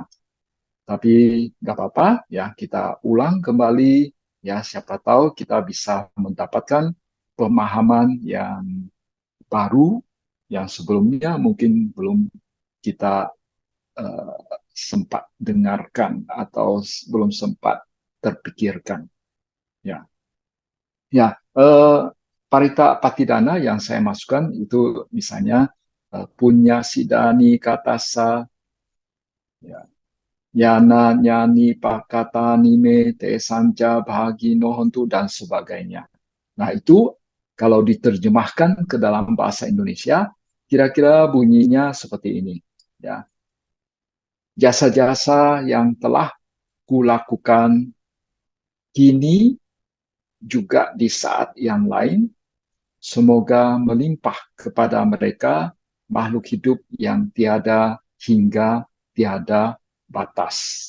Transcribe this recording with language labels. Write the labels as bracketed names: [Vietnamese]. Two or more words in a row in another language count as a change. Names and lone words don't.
[Indonesian] Tapi nggak apa-apa, ya kita ulang kembali, ya siapa tahu kita bisa mendapatkan pemahaman yang baru, yang sebelumnya mungkin belum kita sempat dengarkan atau belum sempat terpikirkan. Ya, ya. Parita Patidana yang saya masukkan itu misalnya [Pali] punya sidani katasa, [Indonesian] ya, [Pali] yana nyani pakata nime te sanca bahagi nohontu [Indonesian] dan sebagainya. Nah itu kalau diterjemahkan ke dalam bahasa Indonesia kira-kira bunyinya seperti ini. Ya, jasa-jasa yang telah kulakukan kini juga di saat yang lain, semoga melimpah kepada mereka makhluk hidup yang tiada hingga tiada batas.